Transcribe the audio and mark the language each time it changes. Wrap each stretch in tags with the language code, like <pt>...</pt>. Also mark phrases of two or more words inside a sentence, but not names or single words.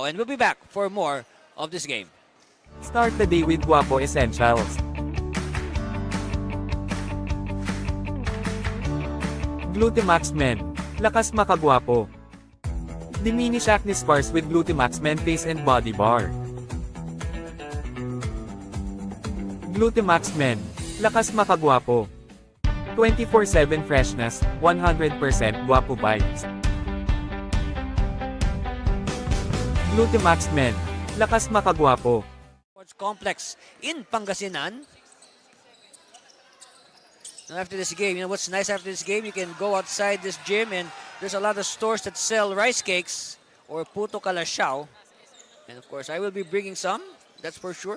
<en>And we'll be back for more of this game. Start the day with Guapo Essentials. Glutamax Men.</en> <tl>Lakas makagwapo.</tl> <en>Diminish acne scars with Glutamax Men Face and Body Bar. Glutamax Men.</en> <tl>Lakas makagwapo.</tl> <en>24/7 freshness, 100% guapo vibes. Glutamax Men.</en> <tl>Lakas makagwapo.</tl> <en>Sports Complex in Pangasinan. And after this game, you know what's nice after this game? You can go outside this gym and there's a lot of stores that sell rice cakes or puto kalashao. And of course, I will be bringing some, that's for sure.</en>